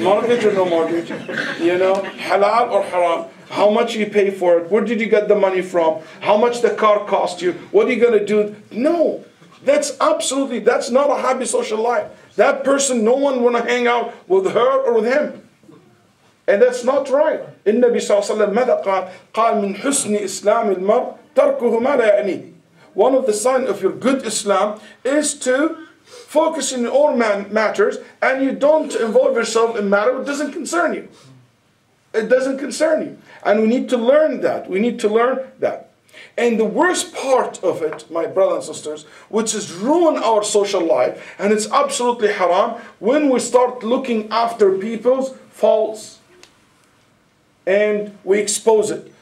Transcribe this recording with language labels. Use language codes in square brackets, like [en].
[en] Mortgage or no mortgage? You know, halal or haram? How much you pay for it? Where did you get the money from? How much the car cost you? What are you going to do? No, that's not a happy social life. That person, no one want to hang out with her or with him. And that's not right. [ar] النبي صلى الله عليه وسلم ماذا قال؟ قال من حسن إسلام المرء تركه ما لا يعنيه. [en] One of the signs of your good Islam is to focus in your own matters, and you don't involve yourself in matters that doesn't concern you. It doesn't concern you. And we need to learn that. We need to learn that. And the worst part of it, my brothers and sisters, which has ruined our social life, and it's absolutely haram, when we start looking after people's faults and we expose it.